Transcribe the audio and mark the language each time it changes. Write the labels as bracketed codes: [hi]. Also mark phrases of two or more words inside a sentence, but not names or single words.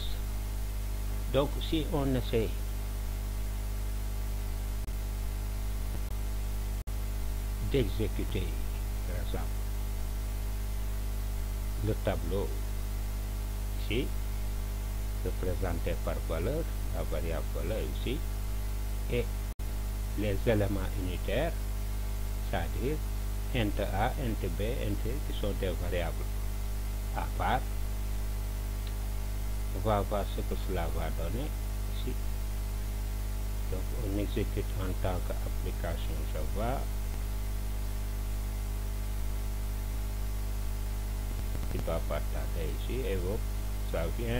[fr] Donc si on essaie d'exécuter par exemple le tableau ici, représenté par valeur, la variable valeur ici, et les éléments unitaires, c'est-à-dire int A, int B, int C, qui sont des variables à part. On va voir ce que cela va donner ici. Donc on exécute en tant qu'application Java. Il va partager ici et hop, ça vient.